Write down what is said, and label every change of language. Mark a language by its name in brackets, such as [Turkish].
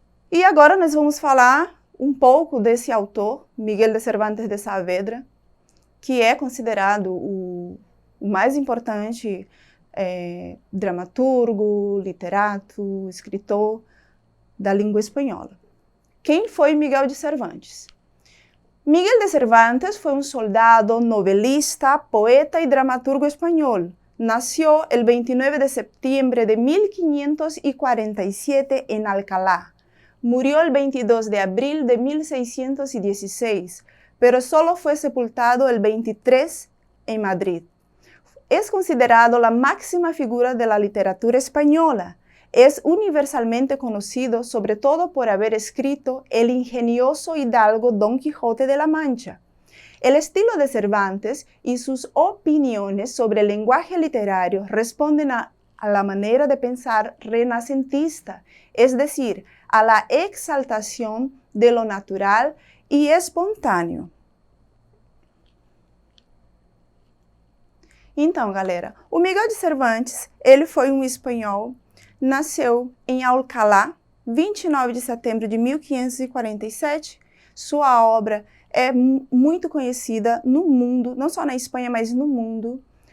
[Portuguese] E agora nós vamos falar um pouco desse autor, Miguel de Cervantes de Saavedra, que é considerado o mais importante dramaturgo, literato, escritor da língua espanhola. Quem foi Miguel de Cervantes? Miguel de Cervantes foi um soldado, novelista, poeta e dramaturgo espanhol. [Spanish] Nació el 29 de septiembre de 1547 en Alcalá. Murió el 22 de abril de 1616, pero solo fue sepultado el 23 en Madrid. Es considerado la máxima figura de la literatura española. Es universalmente conocido sobre todo por haber escrito el ingenioso hidalgo Don Quijote de la Mancha. El estilo de Cervantes y sus opiniones sobre el lenguaje literario responden a la manera de pensar renacentista, es decir, a la exaltación de lo natural y espontâneo. [Portuguese] Então, galera, o Miguel de Cervantes, ele foi um espanhol, nasceu em Alcalá, 29 de setembro de 1547. Sua obra é muito conhecida no mundo, não só na Espanha, mas no mundo.